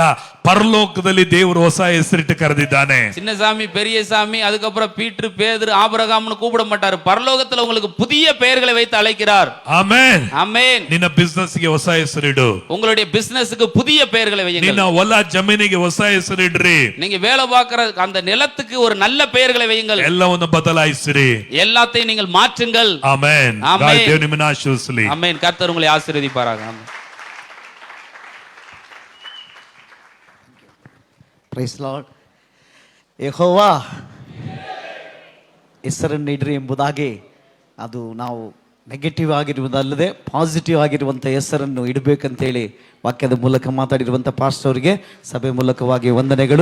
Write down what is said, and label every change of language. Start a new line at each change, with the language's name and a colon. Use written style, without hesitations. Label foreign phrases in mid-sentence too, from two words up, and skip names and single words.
Kannada: ಪರಲೋಕದಲ್ಲಿ ದೇವರು ಹೊಸ ಹೆಸರಿಟ್ಟು ಕರೆದಿದ್ದಾನೆ.
Tamil: சின்னசாமி பெரியசாமி அதுக்கப்புறம் பீட்டர் பேதுரு ஆபிரகாம்னு கூப்பிட மாட்டார். பரலோகத்துல உங்களுக்கு புதிய பெயர்களை வைத்து அழைக்கிறார்.
Kannada: ಆಮೆನ್.
Tamil: ஆமென்.
Kannada: ನಿನ್ನ ಬಿಸ್ನೆಸ್ ಗೆ ಹೊಸ ಹೆಸರಿಡು.
Tamil: உங்களுடைய பிசினஸ்க்கு புதிய பெயர்களை வையுங்கள்.
Kannada: ನಿನ್ನ ಹೊಲ ಜಮೀನಿಗೆ ಹೊಸ ಹೆಸರಿಡ್ರಿ.
Tamil: நீங்க வேலை பார்க்கிற அந்த நிலத்துக்கு ஒரு நல்ல பெயர்களை வையுங்கள்.
Kannada: ಎಲ್ಲವನ್ನು ಬದಲಾಯಿಸಿರಿ.
Tamil: எல்லாத்தையும் நீங்கள் மாற்றுங்கள்.
Kannada: ಆಮೆನ್. ಆಮೆನ್. ದೇವರು ನಿಮ್ಮನ್ನು ಆಶೀರ್ವದಿಸಲಿ.
Tamil: ஆமென். கர்த்தர் உங்களை ஆசீர்வதிப்பாராக. ஆமென்.
English: Praise Lord.
Kannada: ಯೆಹೋವಾ ಹೆಸರನ್ನು ಇಡ್ರಿ ಎಂಬುದಾಗಿ ಅದು ನಾವು ನೆಗೆಟಿವ್ ಆಗಿರುವುದಲ್ಲದೆ ಪಾಸಿಟಿವ್ ಆಗಿರುವಂಥ ಹೆಸರನ್ನು ಇಡಬೇಕಂತೇಳಿ ವಾಕ್ಯದ ಮೂಲಕ ಮಾತಾಡಿರುವಂಥ ಪಾಸ್ಟರ್ ಅವರಿಗೆ ಸಭೆ ಮೂಲಕವಾಗಿ ವಂದನೆಗಳು.